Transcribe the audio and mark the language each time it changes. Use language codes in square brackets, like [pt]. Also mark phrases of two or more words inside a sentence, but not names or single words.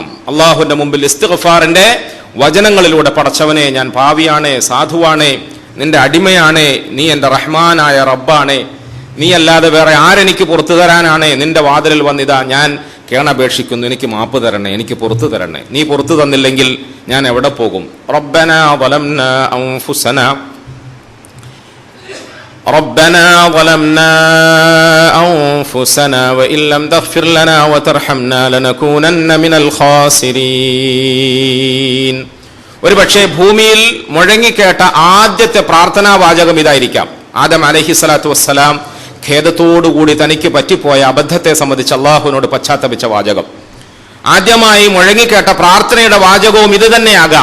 [ml] അള്ളാഹുവിന്റെ മുമ്പിൽ ഇസ്തിഗ്ഫാറിന്റെ വചനങ്ങളിലൂടെ, പടച്ചവനെ ഞാൻ പാവിയാണേ, സാധുവാണേ, നിന്റെ അടിമയാണേ, നീ എൻ്റെ റഹ്മാനായ റബ്ബാണേ, നീ അല്ലാതെ വേറെ ആരെനിക്ക് പുറത്തു തരാനാണേ, നിന്റെ വാതിലിൽ വന്നിതാ ഞാൻ കേണപേക്ഷിക്കുന്നു, എനിക്ക് മാപ്പ് തരണേ, എനിക്ക് പുറത്തു തരണേ. നീ പുറത്തു തന്നില്ലെങ്കിൽ ഞാൻ എവിടെ പോകും? [ar] ربنا ظلمنا أنفسنا ربنا ظلمنا أنفسنا وإن لم تغفر لنا وترحمنا لنكونن من الخاسرين. [ml] ഒരു പക്ഷേ ഭൂമിയിൽ മുഴങ്ങിക്കേട്ട ആദ്യത്തെ പ്രാർത്ഥനാ വാചകം ഇതായിരിക്കാം. ആദം [ar] عليه الصلاة والسلام [ml] ഖേദത്തോടുകൂടി തനിക്ക് പറ്റിപ്പോയ അബദ്ധത്തെ സംബന്ധിച്ച് അള്ളാഹുവിനോട് പശ്ചാത്തപിച്ച വാചകം. ആദ്യമായി മുഴങ്ങിക്കേട്ട പ്രാർത്ഥനയുടെ വാചകവും ഇത് തന്നെയാകാം.